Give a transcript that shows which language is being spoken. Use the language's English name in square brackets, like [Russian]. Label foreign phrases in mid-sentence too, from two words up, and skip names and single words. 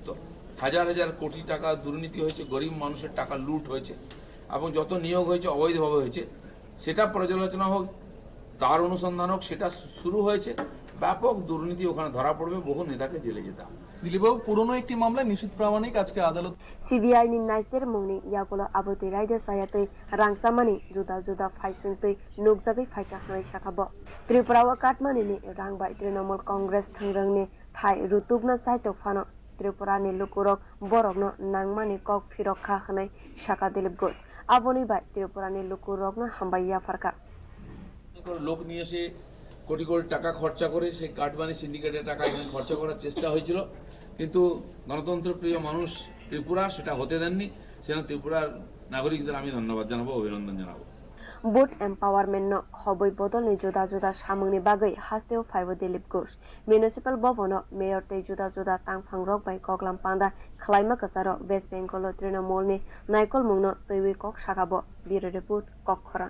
[Bangla] হাজার হাজার কোটি টাকা দুর্নীতি হয়েছে, গরিব মানুষের টাকা লুট হয়েছে এবং যত নিয়োগ হয়েছে অবৈধভাবে হয়েছে। সেটা পর্যালোচনা হোক, তার অনুসন্ধান হোক, সেটা শুরু হয়েছে। ব্যাপক দুর্নীতি ওখানে ধরা পড়বে, বহু নেতাকে জেলে যেতে হবে। দিলীপবাবু, পুরনো একটি মামলায় নিশ্চিত প্রামাণিক আজকে আদালত [Kok Borok] সিবিআই নি নাইসের মুংনি ইয়াগুলো আবতি রাইদা Chaya tei rangsamani juda juda phaising tei nukjagui phaikha hnai sakabo Tripura o Katmani ni rangbai Trinamool Congress thangrang ni thai rutubna saitok phano Tripura ni lukurok borokno nangmani kok phirokha hnai saka Dilip Ghose aboni bai Tripura ni lukurokno hambaiya farka [Bangla] লোক নিয়ে এসে কোটি কোটি টাকা খরচা করে সেই কাটমানি সিন্ডিকেটের টাকা এখানে খরচা করার চেষ্টা হয়েছিল, কিন্তু গণতন্ত্র প্রিয় মানুষ ত্রিপুরা সেটা হতে দেননি। সেজন্য ত্রিপুরার নাগরিকদের আমি ধন্যবাদ জানাবো, অভিনন্দন জানাবো। [English] Boot empowerment [Kok Borok] no khoboi bodolni juda juda samungni bagwi hasteo phaibo Dilip Ghose municipal bavono mayor tei juda juda tangphang rok bai koklam panda khalaima kwsaro West Bengal Trinamool ni naikolmungno twiwi kok sakabo [English] bureau report [Kok Borok] kokhora